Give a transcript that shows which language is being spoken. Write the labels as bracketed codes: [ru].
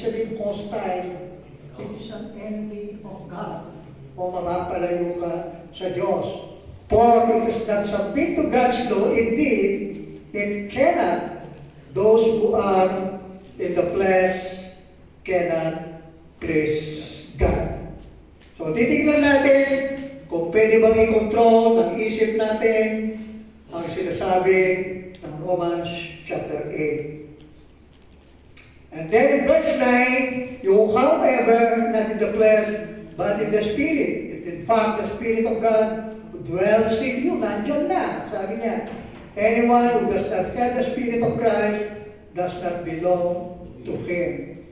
[tl] Ibig sabihin [en] hostile, it is an enemy of God. [tl] O mapapalayo ka sa Diyos. [en] For it is not submit to God's law, indeed, it cannot. Those who are in the flesh cannot please God. [tl] So, titignan natin kung pwede bang i-control ng isip natin ang sinasabi ng Romans chapter 8. [en] And then in verse 9, you however, not in the flesh, but in the Spirit. If in fact the Spirit of God dwells in you, [tl] nandiyan na, sabi niya. [en] Anyone who does not have the Spirit of Christ does not belong to Him.